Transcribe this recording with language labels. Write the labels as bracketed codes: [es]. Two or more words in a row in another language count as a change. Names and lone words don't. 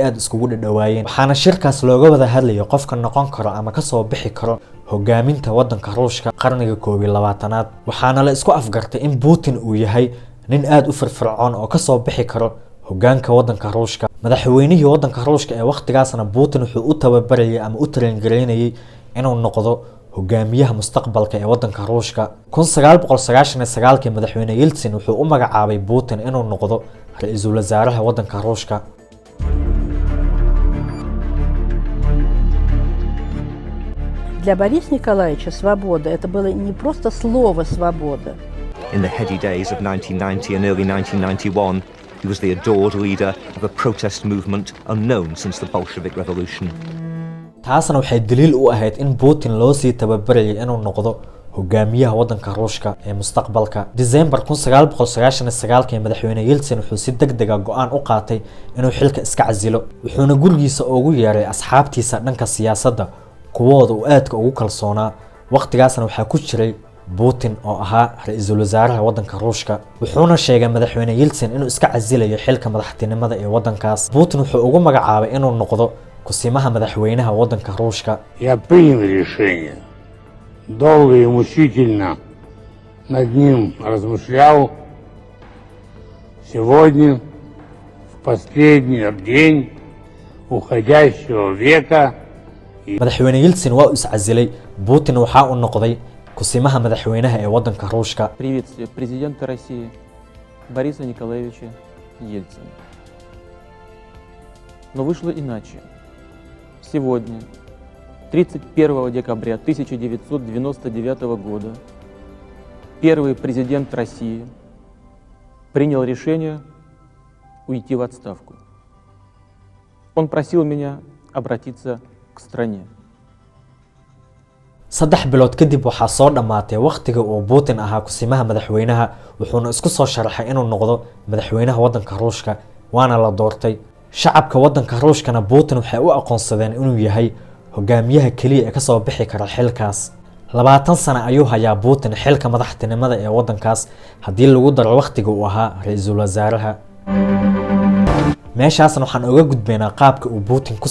[so] aad iskugu dhadhawaayeen waxaana shirkaas looga wada hadlayay qofka noqon karo ama ka soo bixi karo hogaaminta waddanka Ruushka qarniga 21aad waxaana la isku afgartay in Putin uu yahay nin aad u firfircoon oo ka soo bixi karo hogaanka waddanka Ruushka madaxweynihii waddanka Ruushka ee waqtigaasna Putin wuxuu u tababarayay ama u train-gareynayay inuu noqdo hogaamiyaha mustaqbalka ee waddanka Ruushka 1999 madaxweyne Yeltsin wuxuu u magacaabay Putin inuu noqdo ra'iisul wasaaraha waddanka Ruushka [ru] Для Бориса Николаевича свобода это было не просто слово свобода. [en] In the heady days of 1990 and early 1991, he was the adored leader of a protest movement unknown since the Bolshevik Revolution. [so] taasna waxay daliil u ahayd in Putin loo sii tababarayay inuu noqdo hogaamiyaha waddanka Ruushka ee mustaqbalka December 1999 madaxweyne Yeltsin wuxuu si degdeg ah go'aan u qaatay inuu xilka iska casilo wuxuuna gurigiisa ugu yeeray asxaabtiisa dhanka siyaasadda kuwooda uu aadka ugu kalsoonaa waqtigaasna waxa ku jiray Putin oo ahaa ra'iisul wasaaraha waddanka Ruushka wuxuuna sheegay madaxweyne Yeltsin inuu iska casilayo xilka madaxtinimada ee waddankaas Putin wuxuu ugu magacaabay inuu noqdo kusimaha madaxweynaha waddanka Ruushka [ru] Я принял решение долго и мучительно над ним размышлял сегодня в последний день уходящего века [so] madaxweyne Yeltsin waa iscasilay Putin waxa uu noqday kusimaha madaxweynaha ee waddanka Ruushka [ru] Приветствие президента России Бориса Николаевича Ельцина. Но вышло иначе. Сегодня, 31 декабря 1999 года, первый президент России принял решение уйти в отставку. Он просил меня обратиться к стране. [so] 3 bilood kadib waxa soo dhamaatay waqtiga uu Putin ahaa kusimaha madaxweynaha wuxuuna isku soo sharaxay inuu noqdo madaxweynaha waddanka Ruushka waana la doortay shacabka waddanka Ruushkana Putin waxay u aqoonsadeen inuu yahay hogaamiyaha kaliya ee ka soo bixi kara xilkaas 20 sano ayuu hayaa Putin xilka madaxtinimada ee waddankaas hadii lagu daro waqtiga uu ahaa ra'iisul wasaaraha meeshaasna waxaan uga gudbaynaa qaabka uu Putin ku